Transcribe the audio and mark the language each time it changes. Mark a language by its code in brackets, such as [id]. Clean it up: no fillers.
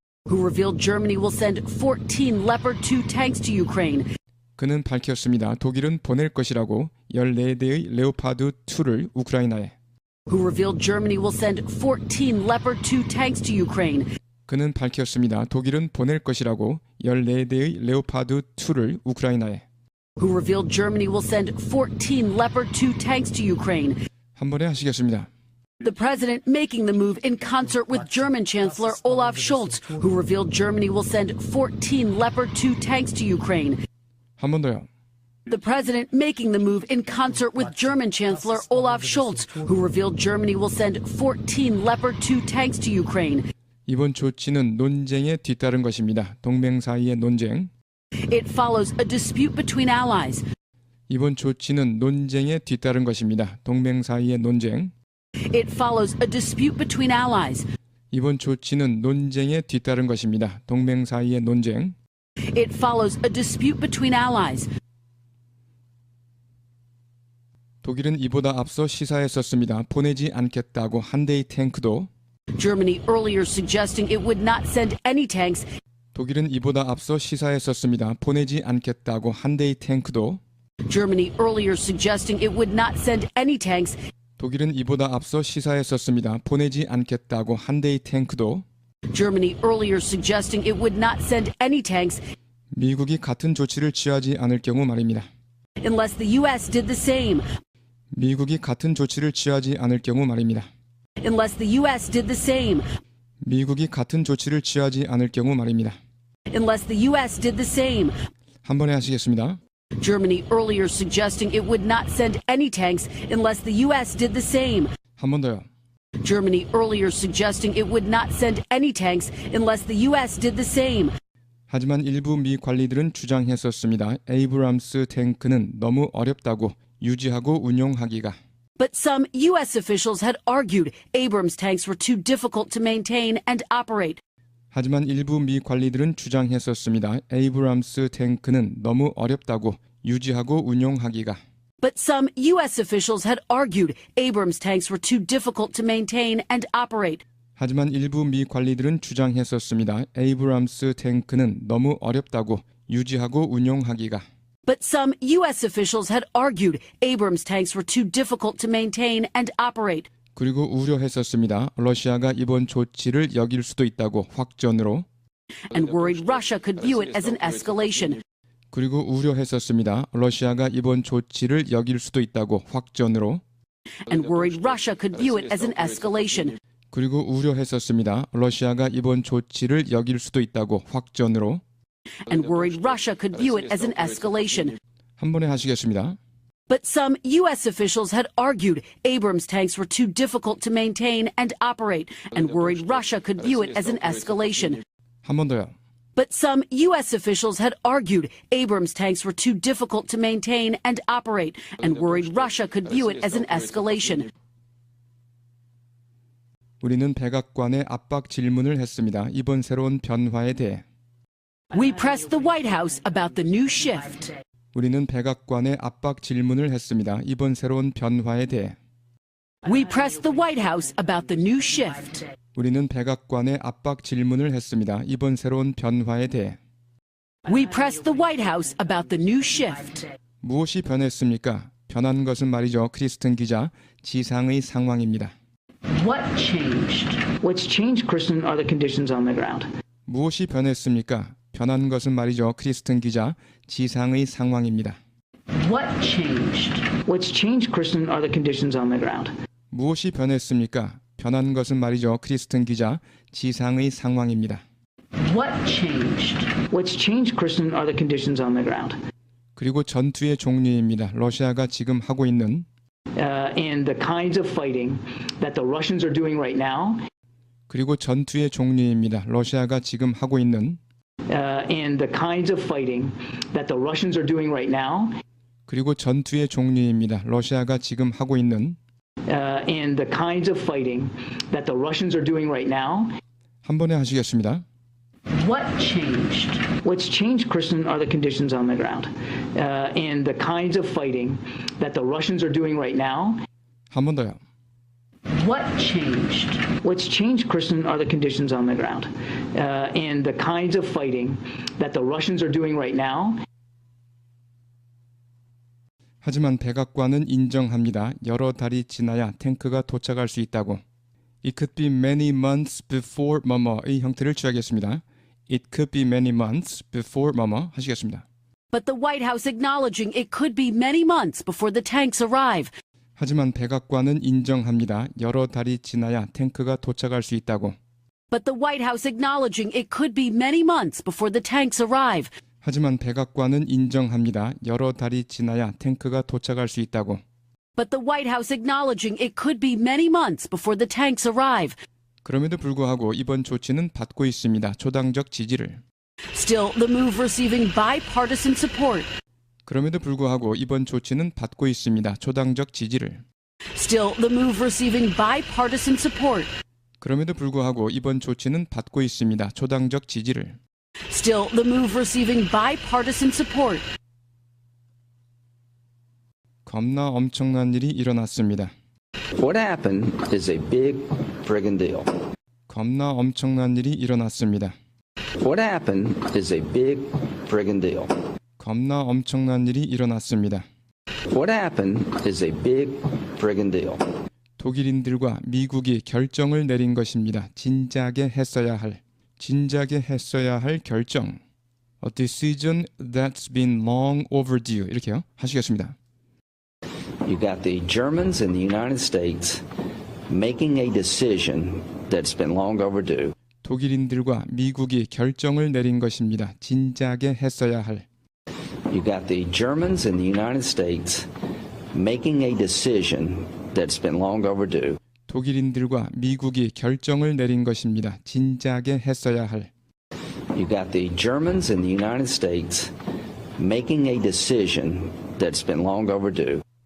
[en] Who revealed Germany will send 14 Leopard 2 tanks to Ukraine. [ko] 그는 밝혔습니다. 독일은 보낼 것이라고 14대의 레오파드 2를 우크라이나에 [en] Who revealed Germany will send 14 Leopard 2 tanks to Ukraine. [ko] 그는 밝혔습니다. 독일은 보낼 것이라고 14대의 레오파드 2를 우크라이나에 [en] Who revealed Germany will send 14 Leopard 2 tanks to Ukraine. [ko] 한 번에 하시겠습니다. [en] The president making the move in concert with German Chancellor Olaf Scholz, who revealed Germany will send 14 Leopard 2 tanks to Ukraine. [ko] 한 번 더요. [en] The president making the move in concert with German Chancellor Olaf Scholz, who revealed Germany will send 14 Leopard 2 tanks to Ukraine. [ko] 이번 조치는 논쟁에 뒤따른 것입니다. 동맹 사이의 논쟁. [en] It follows a dispute between allies. [ko] 이번 조치는 논쟁에 뒤따른 것입니다. 동맹 사이의 논쟁. [en] It follows a dispute between allies. [ko] 이번 조치는 논쟁에 뒤따른 것입니다. 동맹 사이의 논쟁. [en] It follows a dispute between allies. [ko] 독일은 이보다 앞서 시사했었습니다. 보내지 않겠다고 한 대의 탱크도 [en] Germany earlier suggesting it would not send any tanks. [ko] 독일은 이보다 앞서 시사했었습니다. 보내지 않겠다고 한 대의 탱크도 [en] Germany earlier suggesting it would not send any tanks. [ko] 독일은 이보다 앞서 시사했었습니다. 보내지 않겠다고 한 대의 탱크도 [en] Germany earlier suggesting it would not send any tanks [ko] 미국이 같은 조치를 취하지 않을 경우 말입니다. [en] unless the U.S. did the same. [ko] 미국이 같은 조치를 취하지 않을 경우 말입니다. [en] Unless the U.S. did the same. [ko] 미국이 같은 조치를 취하지 않을 경우 말입니다. [en] Unless the U.S. did the same. [ko] 한 번에 하시겠습니다. [en] Germany earlier suggesting it would not send any tanks unless the U.S. did the same. [ko] 한 번 더요. [en] Germany earlier suggesting it would not send any tanks unless the U.S. did the same. [ko] 하지만 일부 미 관리들은 주장했었습니다. 에이브람스 탱크는 너무 어렵다고 유지하고 운용하기가. [en] But some U.S. officials had argued Abrams tanks were too difficult to maintain and operate. [ko] 하지만 일부 미 관리들은 주장했었습니다. 에이브람스 탱크는 너무 어렵다고 유지하고 운용하기가. [en] But some U.S. officials had argued Abrams tanks were too difficult to maintain and operate. [ko] 하지만 일부 미 관리들은 주장했었습니다. 에이브람스 탱크는 너무 어렵다고 유지하고 운용하기가. [en] But some U.S. officials had argued Abrams tanks were too difficult to maintain and operate. [ko] 그리고 우려했었습니다. 러시아가 이번 조치를 여길 수도 있다고 확전으로. [en] And worried Russia could view it as an escalation. [ko] 그리고 우려했었습니다. 러시아가 이번 조치를 여길 수도 있다고 확전으로. [en] And worried Russia could view it as an escalation. [ko] 그리고 우려했었습니다. 러시아가 이번 조치를 여길 수도 있다고 확전으로. [en] And worried Russia could view it as an escalation. [ko] 한 번에 하시겠습니다. [en] But some U.S. officials had argued Abrams tanks were too difficult to maintain and operate, and worried Russia could view it as an escalation. [ko] 한 번 더요. [en] But some U.S. officials had argued Abrams tanks were too difficult to maintain and operate, and worried Russia could view it as an escalation. [ko] 우리는 백악관에 압박 질문을 했습니다. 이번 새로운 변화에 대해. [en] We pressed the White House about the new shift. [ko] 우리는 백악관에 압박 질문을 했습니다. 이번 새로운 변화에 대해. [en] We pressed the White House about the new shift. [ko] 우리는 백악관에 압박 질문을 했습니다. 이번 새로운 변화에 대해. [en] We pressed the White House about the new shift. [ko] 무엇이 변했습니까? 변한 것은 말이죠. 크리스튼 기자, 지상의 상황입니다. [en] What changed? What's changed, Kristen, are the conditions on the ground. [ko] 무엇이 변했습니까? 변한 것은 말이죠. 크리스튼 기자, 지상의 상황입니다. [en] What changed? What's changed, Kristen, are the conditions on the ground. [ko] 무엇이 변했습니까? 변한 것은 말이죠. 크리스튼 기자, 지상의 상황입니다. [en] What changed? What's changed, Kristen, are the conditions on the ground. [ko] 그리고 전투의 종류입니다. 러시아가 지금 하고 있는 [en] And the kinds of fighting that the Russians are doing right now. [ko] 그리고 전투의 종류입니다. 러시아가 지금 하고 있는 [en] And the kinds of fighting that the Russians are doing right now. [ko] 그리고 전투의 종류입니다. 러시아가 지금 하고 있는 [en] And the kinds of fighting that the Russians are doing right now. [ko] 한 번에 하시겠습니다. [en] What changed? What's changed, Kristen, are the conditions on the ground. And the kinds of fighting that the Russians are doing right now. [ko] 한 번 더요. [en] What changed? What's changed, Kristen, are the conditions on the ground. And the kinds of fighting that the Russians are doing right now. [ko] 하지만 백악관은 인정합니다. 여러 달이 지나야 탱크가 도착할 수 있다고. [en] It could be many months before [ko] 뭐뭐의 형태를 취하겠습니다. [en] It could be many months before [ko] 뭐뭐 하시겠습니다. [en] But the White House acknowledging it could be many months before the tanks arrive. [ko] 하지만 백악관은 인정합니다. 여러 달이 지나야 탱크가 도착할 수 있다고. [en] But the White House acknowledging it could be many months before the tanks arrive. [ko] 하지만 백악관은 인정합니다. 여러 달이 지나야 탱크가 도착할 수 있다고. [en] But the White House acknowledging it could be many months before the tanks arrive. [ko] 그럼에도 불구하고 이번 조치는 받고 있습니다. 초당적 지지를. [en] Still, the move receiving bipartisan support. [ko] 그럼에도 불구하고 이번 조치는 받고 있습니다. 초당적 지지를. [en] Still, the move receiving bipartisan support. [ko] 그럼에도 불구하고 이번 조치는 받고 있습니다. 초당적 지지를. [en] Still, the move receiving bipartisan support. [ko] 겁나 엄청난 일이 일어났습니다. [en] What happened is a big friggin' deal. [ko] 겁나 엄청난 일이 일어났습니다. [en] What happened is a big friggin' deal. [ko] 겁나 엄청난 일이 일어났습니다. [en] What happened is a big friggin' deal. [ko] 독일인들과 미국이 결정을 내린 것입니다. 진작에 했어야 할 결정. [en] A decision that's been long overdue. [ko] 이렇게요. 하시겠습니다. [en] You got the Germans and the United States making a decision that's been long overdue. [ko] 독일인들과 미국이 결정을 내린 것입니다. 진작에 했어야 할. [en] You got the Germans and the United States making a decision that's been long overdue. [ko] 독일인들과 미국이 결정을 내린 것입니다. 진작에 했어야 할. [en] You got the Germans and the United States making a decision that's been long overdue.